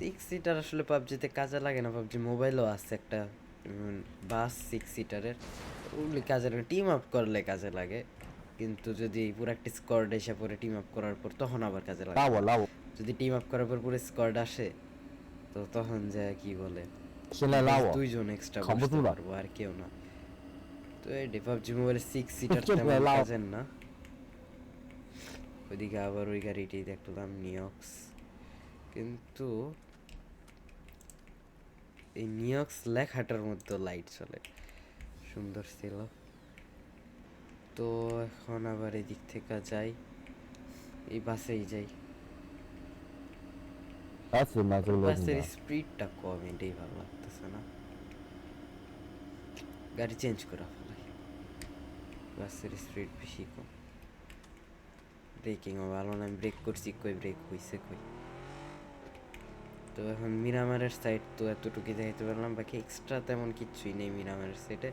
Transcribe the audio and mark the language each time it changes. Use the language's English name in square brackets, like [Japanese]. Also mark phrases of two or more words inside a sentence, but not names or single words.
[Bangla] 6 সিটার আসলে পাবজিতে কাজে লাগে না, পাবজি মোবাইলও আছে একটা বাস 6 সিটারের, ওগুলি কাজে লাগে, [English] team up [Bangla] করলে কাজে লাগে, কিন্তু যদি পুরো একটা স্কোয়াড এসে পরে [English] team up [Bangla] করার পর তখন আবার কাজে লাগে। [Chinese] 拉我， [Bangla] যদি [English] team up [Bangla] করার পর পুরো স্কোয়াড আসে তো তখন যায় কি বলে, [Chinese] 现在拉我， [Bangla] দুইজন এক্সট্রা [Chinese] 扛不 [Bangla] বসতে [Chinese] 住了， [Bangla] পারবো আর কেউ না। তো এই পাবজি মোবাইলে 6 সিটার চুপ তেমন করে লাও। কাজের না। ওইদিকে আবার ওই গাড়িটি দেখলাম নিউইয়র্কস, কিন্তু এই নিউইয়র্কস লেখাটার মধ্যে লাইট চলে, সুন্দর ছিল। তো এখন আবার এদিক থেকে যাই, এই বাসেই যাই। [Chinese] 打死那个 [Bangla] বাসের [Chinese] loading 的， [Bangla] স্পিডটা কম, এটাই ভালো লাগতেছে না, গাড়ি চেঞ্জ করা ফেলাই, বাসের স্পিড বেশি কম। ব্রেকিংও ভালো না, ব্রেক করছি কই, ব্রেক হইছে কই। তো এখন মিরামারের সাইড তো এতটুকু দেখাইতে পারলাম, বাকি এক্সট্রা তেমন কিচ্ছুই নেই মিরামারের সাইডে।